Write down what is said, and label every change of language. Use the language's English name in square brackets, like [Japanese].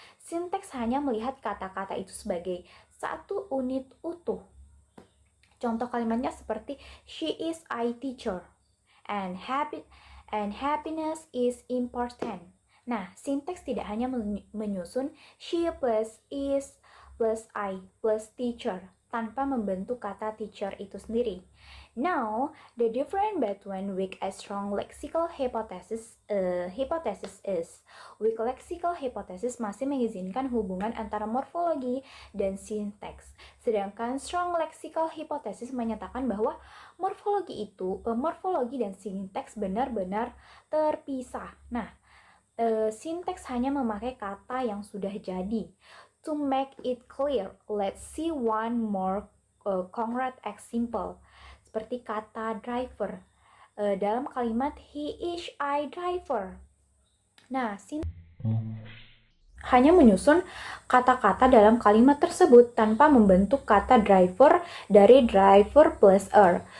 [Indonesian] Sinteks hanya melihat kata-kata itu sebagai satu unit utuh. Contoh kalimatnya seperti [English] she is a teacher and happiness is important. [Indonesian] Nah, sinteks tidak hanya menyusun [English] she plus is plus I plus teacher [Indonesian] tanpa membentuk kata teacher itu sendiri. [English] Now, the difference between weak and strong lexical hypothesis is weak lexical hypothesis [Indonesian] masih mengizinkan hubungan antara morfologi dan sinteks, sedangkan [English] strong lexical hypothesis [Indonesian] menyatakan bahwa morfologi dan sinteks benar-benar terpisah. Nah, sinteks hanya memakai kata yang sudah jadi. [English] To make it clear, let's see one more concrete example. [Indonesian] Seperti kata driver. Dalam kalimat [English] he is a driver. [Indonesian] Nah, hanya menyusun kata-kata dalam kalimat tersebut tanpa membentuk kata driver dari driver plus er.